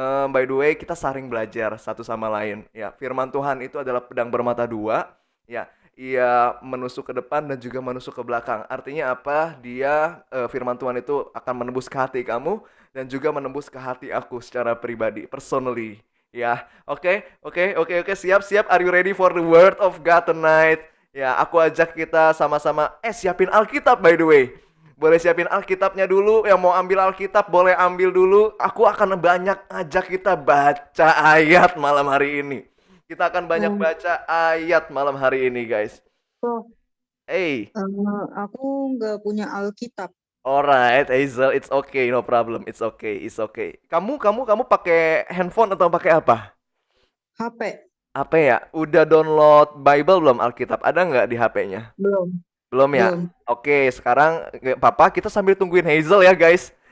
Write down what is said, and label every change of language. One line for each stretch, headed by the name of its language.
English: By the way,
Indonesian: kita saling belajar satu sama lain. Ya, firman Tuhan itu adalah pedang bermata dua. Ya, ia menusuk ke depan dan juga menusuk ke belakang. Artinya apa? Firman Tuhan itu akan menembus ke hati kamu dan juga menembus ke hati aku secara pribadi, personally. Ya, oke, siap, siap.
English: Are you ready for the word of God tonight?
Indonesian: Ya, aku ajak kita sama-sama. Siapin Alkitab
English: by the way.
Indonesian: Boleh siapin Alkitabnya dulu. Yang mau ambil Alkitab boleh ambil dulu. Aku akan banyak ajak kita baca ayat malam hari ini. Kita akan banyak Hmm, baca ayat malam hari ini, guys.
English: so, Hey,
Indonesian: aku nggak punya Alkitab.
English: alright, Hazel, it's okay, no problem, it's okay.
Indonesian: Kamu pakai handphone atau pakai apa? HP. Apa ya? Udah download Bible belum, Alkitab? Ada nggak di HP-nya? Belum. Belum ya? Belum. Oke, sekarang Papa kita sambil tungguin Hazel ya guys.